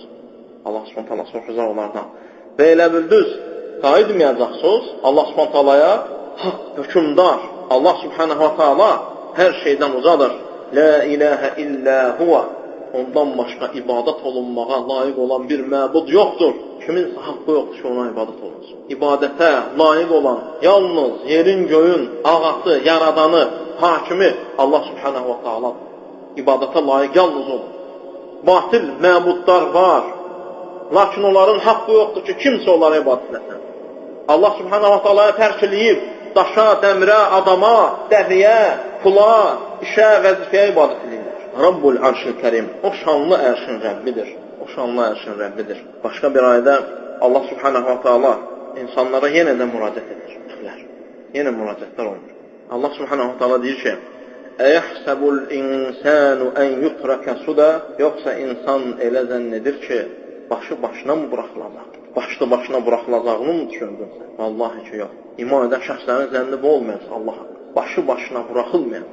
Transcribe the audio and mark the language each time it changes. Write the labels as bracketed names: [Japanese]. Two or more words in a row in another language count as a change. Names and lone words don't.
[Arabic] الله سبحانه وتعالى [Azerbaijani] soruşacaq onlardan. Və elə bildiniz, qayıdmayacaqsınız [Arabic] الله سبحانه وتعالى, [Azerbaijani] haqq hökümdar, [Arabic] الله سبحانه وتعالى [Azerbaijani] hər şeydən ucadır. [Arabic] لا إله إلا هو. [Azerbaijani] Ondan başqa ibadət olunmağa layiq olan bir məbud yoxdur. Kiminsə haqqı yoxdur ki, ona ibadət olunsun. İbadətə layiq olan yalnız yerin, göyün, ağası, yaradanı, hakimi [Arabic] الله سبحانه وتعالى. [Azerbaijani] İbadətə layiq yalnız olur. Batil məbudlar var. Lakin onların haqqı yoxdur ki, kimsə onlara ibadət etsin. [Arabic] الله سبحانه وتعالى [Azerbaijani] tərk eləyib daşa, dəmirə, adama, dəviyə, pula, işə, vəzifəyə ibadət edirlər. [Arabic] رب العرش الكريم. [Azerbaijani] O şanlı ərşin Rəbbidir. O şanlı ərşin Rəbbidir. Başqa bir ayədə [Arabic] الله سبحانه وتعالى [Azerbaijani] insanlara yenə də müraciət edir. Yenə müraciətlər olunur. [Arabic] الله سبحانه وتعالى [Azerbaijani] deyir ki, [Arabic] أيحسب الإنسان أن يترك سدى. [Azerbaijani] Yoxsa insan elə zənn edir ki, başı başına mı buraxılacaq? Başlı başına buraxılacağını mı düşündün sən? Vallahi ki, yox. İman edən şəxslərin zənni bu olmayacaq Allah. Başı başına buraxılmayacaq.